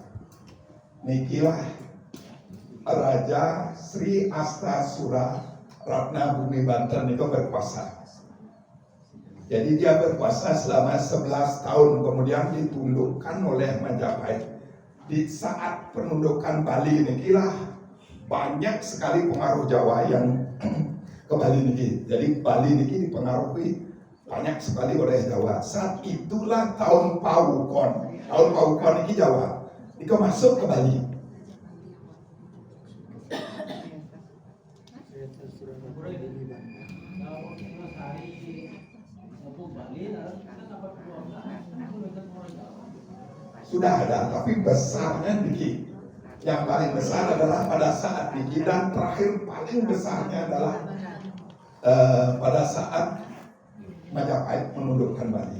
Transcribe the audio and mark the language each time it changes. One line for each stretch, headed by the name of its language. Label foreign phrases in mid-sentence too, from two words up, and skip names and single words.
Indonesian: Nikilah Raja Sri Astasura Ratna Bumi Banten itu berkuasa. Jadi dia berkuasa selama 11 tahun, kemudian ditundukkan oleh Majapahit. Di saat penundukan Bali nikilah banyak sekali pengaruh Jawa yang ke Bali niki. Jadi Bali niki dipengaruhi banyak sekali oleh Jawa. Saat itulah tahun Paukon. Tahun Paukon niki Jawa. Niki masuk ke Bali. Sudah ada, tapi besarnya niki. Yang paling besar adalah pada saat niki, dan terakhir paling besarnya adalah pada saat Majapahit menundukkan Bali.